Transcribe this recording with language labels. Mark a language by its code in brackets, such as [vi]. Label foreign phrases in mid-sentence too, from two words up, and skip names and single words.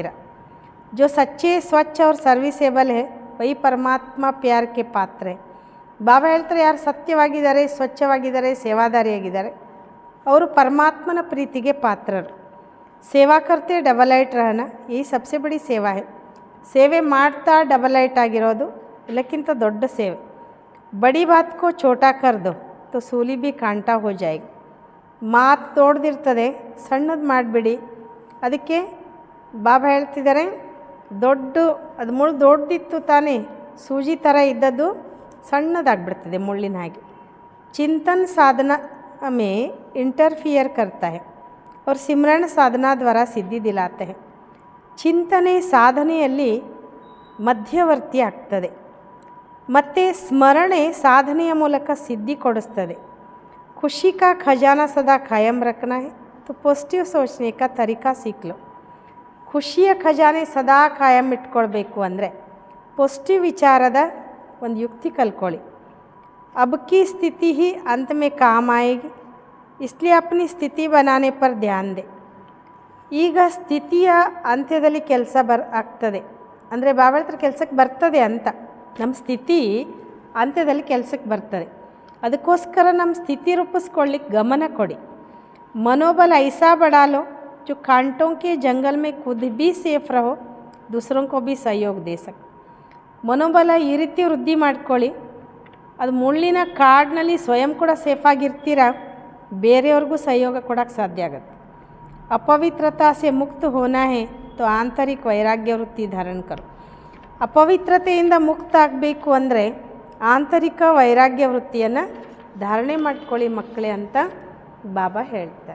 [hi] जो सच्चे, स्वच्छ और सर्विसेबल है वही परमात्मा प्यार के पात्र है. [kn] ಬಾಬಾ ಹೇಳ್ತಾರೆ, ಯಾರು ಸತ್ಯವಾಗಿದ್ದಾರೆ, ಸ್ವಚ್ಛವಾಗಿದ್ದಾರೆ, ಸೇವಾದಾರಿಯಾಗಿದ್ದಾರೆ, ಅವರು ಪರಮಾತ್ಮನ ಪ್ರೀತಿಗೆ ಪಾತ್ರರು. [hi] सेवा करते [en] double light [hi] रहना ही सबसे बड़ी सेवा है. [kn] ಸೇವೆ ಮಾಡ್ತಾ [en] double light [kn] ಆಗಿರೋದು ಎಲ್ಲಕ್ಕಿಂತ ದೊಡ್ಡ ಸೇವೆ. [hi] बड़ी बात को छोटा कर दो तो सूली भी कांटा हो जाएगी. [kn] ಮಾತು ದೊಡ್ಡದಿರ್ತದೆ, ಸಣ್ಣದು ಮಾಡಿಬಿಡಿ. ಅದಕ್ಕೆ ಬಾಬಾ ಹೇಳ್ತಿದ್ದಾರೆ, ಅದು ಮುಳ್ಳು ದೊಡ್ಡದಿತ್ತು ತಾನೇ, ಸೂಜಿ ಥರ ಇದ್ದದ್ದು ಸಣ್ಣದಾಗ್ಬಿಡ್ತದೆ ಮುಳ್ಳಿನ ಹಾಗೆ. [hi] चिंतन साधन में इंटरफियर करता है और सिमरन साधना द्वारा सिद्धि दिलाते हैं. [kn] ಚಿಂತನೆ ಸಾಧನೆಯಲ್ಲಿ ಮಧ್ಯವರ್ತಿ ಆಗ್ತದೆ ಮತ್ತು ಸ್ಮರಣೆ ಸಾಧನೆಯ ಮೂಲಕ ಸಿದ್ಧಿ ಕೊಡಿಸ್ತದೆ. [hi] खुशी का खजाना सदा कायम रखना है तो पॉजिटिव सोचने का तरीका सीख लो. [kn] ಖುಷಿಯ ಖಜಾನೆ ಸದಾ ಕಾಯಂ ಇಟ್ಕೊಳ್ಬೇಕು ಅಂದರೆ ಪಾಸಿಟಿವ್ ವಿಚಾರದ ಒಂದು ಯುಕ್ತಿ ಕಲ್ಕೊಳ್ಳಿ. [hi] अब की स्थिति ही अंत में काम आएगी इसलिए अपनी स्थिति बनाने पर ध्यान दे. [kn] ಈಗ ಸ್ಥಿತಿಯ ಅಂತ್ಯದಲ್ಲಿ ಕೆಲಸ ಆಗ್ತದೆ ಅಂದರೆ ಬಾಬಾ ಹತ್ರ ಕೆಲಸಕ್ಕೆ ಬರ್ತದೆ ಅಂತ. ನಮ್ಮ ಸ್ಥಿತಿ ಅಂತ್ಯದಲ್ಲಿ ಕೆಲಸಕ್ಕೆ ಬರ್ತದೆ. ಅದಕ್ಕೋಸ್ಕರ ನಮ್ಮ ಸ್ಥಿತಿ ರೂಪಿಸ್ಕೊಳ್ಳಿಕ್ಕೆ ಗಮನ ಕೊಡಿ. [hi] मनोबल ऐसा बढ़ा लो जो कांटों के जंगल में खुद भी सेफ रहो दूसरों को भी सहयोग दे सके. [kn] ಮನೋಬಲ ಈ ರೀತಿ ವೃದ್ಧಿ ಮಾಡ್ಕೊಳ್ಳಿ, ಅದು ಮುಳ್ಳಿನ ಕಾಡಿನಲ್ಲಿ ಸ್ವಯಂ ಕೂಡ ಸೇಫಾಗಿರ್ತೀರ, ಬೇರೆಯವ್ರಿಗೂ ಸಹಯೋಗ ಕೊಡೋಕ್ಕೆ ಸಾಧ್ಯ ಆಗುತ್ತೆ. [hi] अपवित्रता से मुक्त होना है तो आंतरिक वैराग्य वृत्ति धारण करो. [kn] ಅಪವಿತ್ರತೆಯಿಂದ ಮುಕ್ತ ಆಗಬೇಕು ಅಂದರೆ ಆಂತರಿಕ ವೈರಾಗ್ಯ ವೃತ್ತಿಯನ್ನು ಧಾರಣೆ ಮಾಡ್ಕೊಳ್ಳಿ ಮಕ್ಕಳೇ ಅಂತ ಬಾಬಾ ಹೇಳ್ತಾರೆ.